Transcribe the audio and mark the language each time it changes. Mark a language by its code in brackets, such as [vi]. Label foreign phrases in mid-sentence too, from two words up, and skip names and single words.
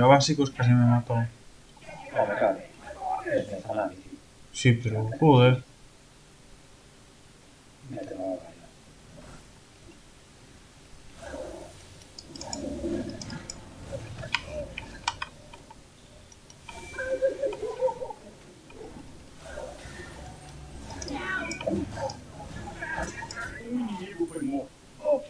[es] A básicos casi me mató. No me cabe. Es de análisis. Sí, pero joder. Mételo ahora ya. [pt] Um inimigo foi morto. Ok.